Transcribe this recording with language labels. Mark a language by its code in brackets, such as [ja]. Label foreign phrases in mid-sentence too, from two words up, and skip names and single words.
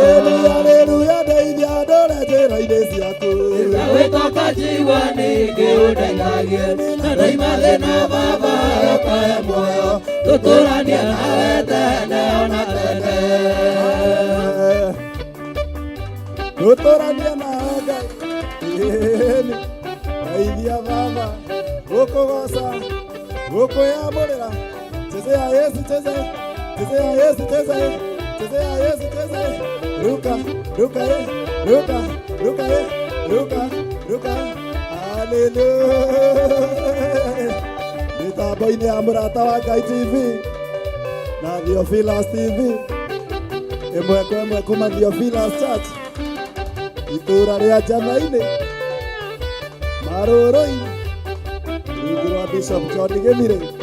[ki] Haleluya, ndeithia ndũre njĩra-inĩ ciaku, ndagwĩtoka njigua ningĩ ũndeithagie, na ndaima thĩna Baba ũkahe muoyo, tũtũranie nawe tene ona tene. Tũtũranie nawe Ngai, ndeithia Baba gũkũgoca, gũkwĩamũrĩra. [sw] Chezea Yesu, chezea, chezea Yesu, chezea, chezea Yesu, chezea. Ruka, ruka, ruka, ruka, ruka, ruka. [ki] Hallelujah. Mitambo-inĩ ya mũrata wa Ngai TV na Theophilus TV, ĩmwe kwa ĩmwe kuma Theophilus Church, itũra rĩa Njana-inĩ, Marũrũ-inĩ, rungu rwa Bishop John Gĩthire.